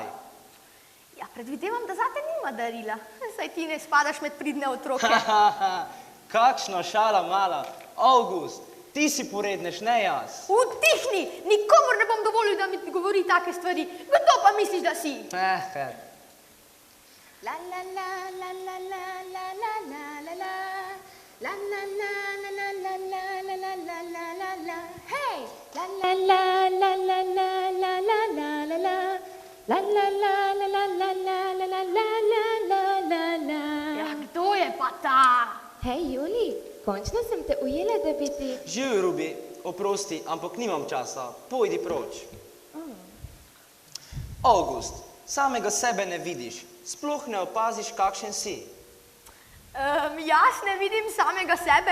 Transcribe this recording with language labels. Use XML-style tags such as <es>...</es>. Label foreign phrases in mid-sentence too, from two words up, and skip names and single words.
<sl>Ja, predvidevam, da zate nima darila. Saj ti ne spadaš med pridne otroke. Kakšna šala mala. Avgust, ti si poredneš, ne jaz. Utihni! Nikomor ne bom dovolil, da mi govori take stvari. Kdo pa misliš, da si? La la la la la la la la la la la. La la la la la la la la la la la la la. Hej! La la la la la la la la la la la. La la la la la la la la la la la la la. Ja, kdo je pa ta? Hej, Juli, končno sem te ujela, da bi ti... Živi, Rubi, oprosti, ampak nimam časa. Pojdi proč. Avgust, samega sebe ne vidiš. Sploh ne opaziš, kakšen si. Jaz ne vidim samega sebe.</sl>